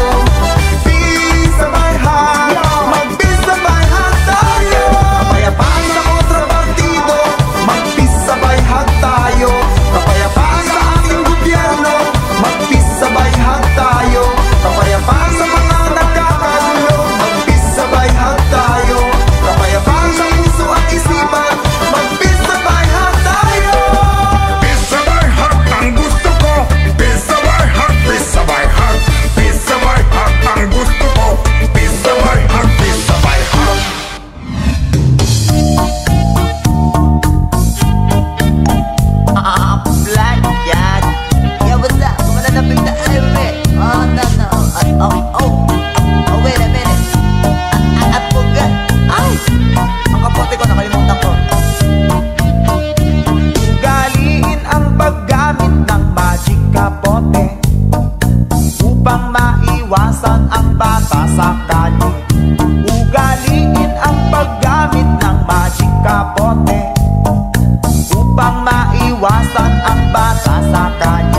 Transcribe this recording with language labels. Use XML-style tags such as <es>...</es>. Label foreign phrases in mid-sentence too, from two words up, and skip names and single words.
<tl>Bisabay hug, magbisabay hug tayo. Kapayapaan sa kontrapartido, magbisabay hug tayo. Kapayapaan sa ating gobyerno, magbisabay hug tayo. Kapayapaan sa mga nagkakagulo, magbisabay hug tayo. Kapayapaan sa puso at isipan, magbisabay hug tayo. Bisabay hug ang gusto ko, bisabay hug, bisabay hug, bisabay hug ang gusto ko, bisabay hug, bisabay hug.</tl> <en>Black cat. Yeah, what's up? Come on, let me the every. Oh no no. Oh wait a minute. I forgot.</en> <tl>Ay, ang kapote ko nakalimutan ko. Ugaliin ang paggamit ng magic kapote upang maiwasan ang bata sa kalye. Ugaliin ang paggamit ng magic kapote upang maiwasan ang bata sa kalye.</tl>